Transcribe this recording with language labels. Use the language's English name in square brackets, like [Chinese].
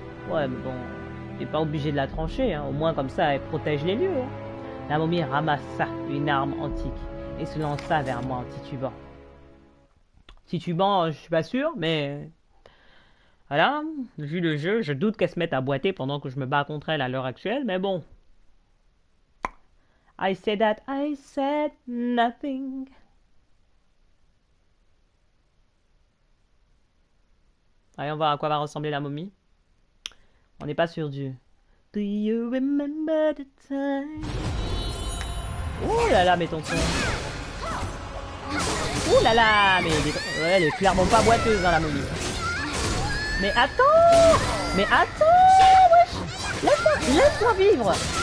[French] Ouais, mais bon, t'es pas obligé de la trancher, hein. Au moins comme ça, elle protège les lieux. Hein. La momie ramassa une arme antique et se lança vers moi en titubant. Titubant, je suis pas sûr, mais... Voilà, vu le jeu, je doute qu'elle se mette à boiter pendant que je me bats contre elle à l'heure actuelle, mais bon. [English] I said that I said nothing. [French] Allez, on va voir à quoi va ressembler la momie. On n'est pas sûr du... [English] Do you remember the time? [French] Oh là là, mais ton son. Oh là là, mais elle est clairement pas boiteuse, hein, la momie. Mais attends! Mais attends! Wesh! Laisse-moi vivre!